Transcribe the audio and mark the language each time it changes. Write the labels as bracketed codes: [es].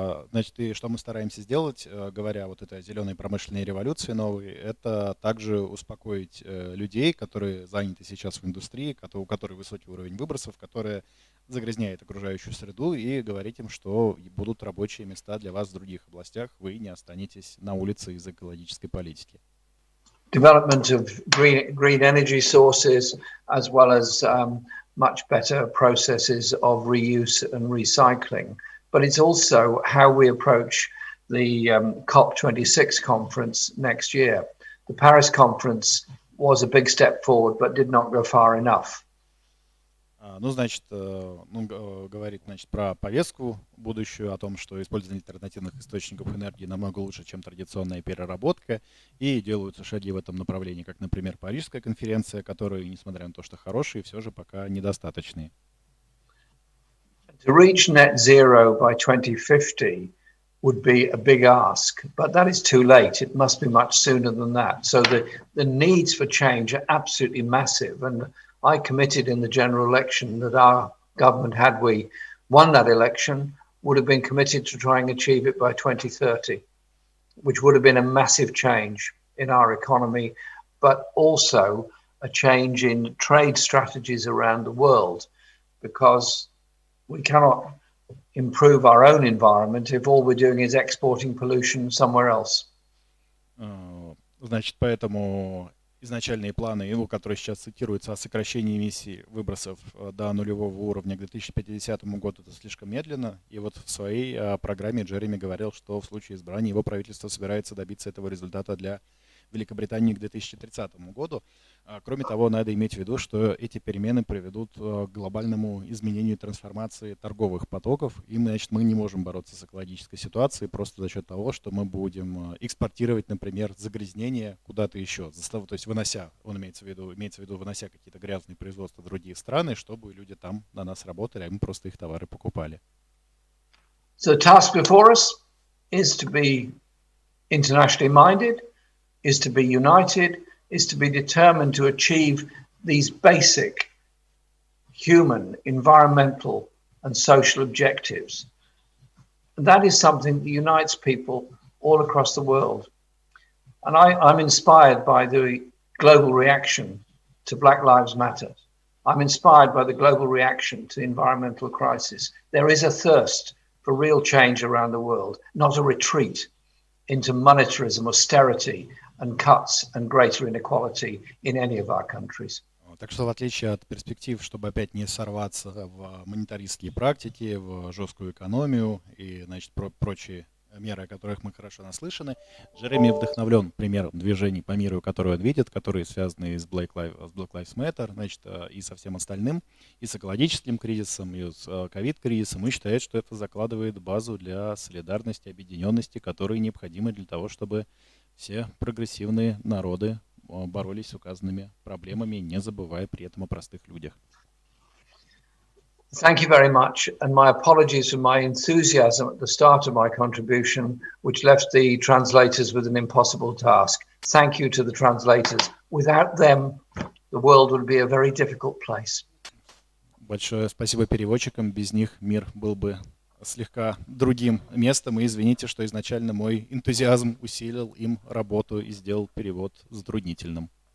[ru] Значит, и что мы стараемся сделать, говоря вот этой зеленой промышленной революции новой, это также успокоить людей, которые заняты сейчас в индустрии, у которой высокий уровень выбросов, которая загрязняет окружающую среду, и говорить им, что будут рабочие места для вас в других областях, вы не останетесь на улице из-за экологической политики. [en] Development of green energy sources, as well as much better processes of reuse and recycling. But it's also how we approach the COP26 conference next year. The Paris conference was a big step forward, but did not go far enough. [ru] Ну, значит, говорит, значит, про повестку будущую, о том, что использование альтернативных источников энергии намного лучше, чем традиционная переработка, и делаются шаги в этом направлении, как, например, Парижская конференция, которые, несмотря на то, что хорошие, все же пока недостаточные. [en] To reach net zero by 2050 would be a big ask, but that is too late. It must be much sooner than that. So the needs for change are absolutely massive. And I committed in the general election that our government, had we won that election, would have been committed to try and achieve it by 2030, which would have been a massive change in our economy, but also a change in trade strategies around the world, because we cannot improve our own environment if all we're doing is exporting pollution somewhere else. [ru] Значит, поэтому изначальные планы, его, которые сейчас цитируются, о сокращении эмиссий выбросов до нулевого уровня к 2050 году, это слишком медленно. И вот в своей программе Джереми говорил, что в случае избрания его правительство собирается добиться этого результата для Великобритании к 2030 году. Кроме того, надо иметь в виду, что эти перемены приведут к глобальному изменению и трансформации торговых потоков. И, значит, мы не можем бороться с экологической ситуацией просто за счет того, что мы будем экспортировать, например, загрязнение куда-то еще. То есть вынося, он имеется в виду вынося какие-то грязные производства в другие страны, чтобы люди там на нас работали, а мы просто их товары покупали. [en] So the task before us is to be internationally minded, is to be united, is to be determined to achieve these basic human, environmental, and social objectives. And that is something that unites people all across the world. And I'm inspired by the global reaction to Black Lives Matter. I'm inspired by the global reaction to the environmental crisis. There is a thirst for real change around the world, not a retreat into monetarism, austerity, and cuts and greater inequality in any of our countries. [ru] Так что в отличие от перспектив, чтобы опять не сорваться в монетаристские практики, в жесткую экономию и, значит, прочие меры, о которых мы хорошо наслышаны, Джереми вдохновлен примером движений по миру, которые он видит, которые связаны с Black Lives Matter, значит, и со всем остальным, и с экологическим кризисом, и с ковид-кризисом, и считает, что это закладывает базу для солидарности, объединенности, которые необходимы для того, чтобы все прогрессивные народы боролись с указанными проблемами, не забывая при этом о простых людях. [en] Thank you very much, and my apologies for my enthusiasm at the start of my contribution, which left the translators with an impossible task. Thank you to the translators. Without them, the world would be a very difficult place. [ru] Большое спасибо переводчикам. Без них мир был бы слегка другим местом. И извините, что изначально мой энтузиазм усилил им работу и сделал перевод затруднительным.